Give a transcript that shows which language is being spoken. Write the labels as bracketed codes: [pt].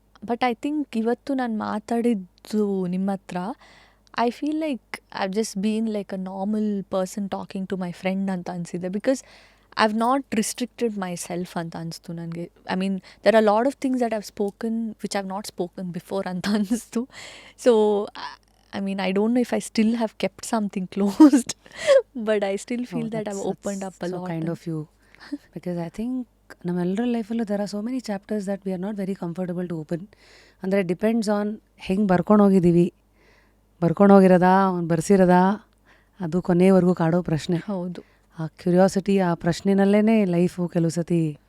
[en] but I think [kn] ಇವತ್ತು ನಾನು ಮಾತಾಡಿದ್ದು ನಿಮ್ಮ ಹತ್ರ, [en] I feel like I've just been like a normal person talking to my friend [kn] ಅಂತ ಅನಿಸಿದೆ. [en] because I have not restricted myself [kn] ಅಂತ ಅನಿಸ್ತು ನನಗೆ. [en] I mean there are lot of things that I've spoken which I've not spoken before [kn] ಅಂತ ಅನಿಸ್ತು. [en] So I mean, I don't know if I still have kept something closed, but I still feel that I've opened up a lot. Kind of you because I think [kn] ನಮ್ಮೆಲ್ಲರ ಲೈಫಲ್ಲೂ [en] There are so many chapters that we are not very comfortable to open. [kn] ಅಂದರೆ depends on ಹೆಂಗೆ ಬರ್ಕೊಂಡು ಹೋಗಿದ್ದೀವಿ. ಬರ್ಕೊಂಡು ಹೋಗಿರೋದಾ ಬರ್ಸಿರೋದಾ, ಅದು ಕೊನೆಯವರೆಗೂ ಕಾಡೋ ಪ್ರಶ್ನೆ. ಹೌದು, ಆ ಕ್ಯೂರಿಯಾಸಿಟಿ, ಆ ಪ್ರಶ್ನೆನಲ್ಲೇ ಲೈಫು ಕೆಲವು ಸತಿ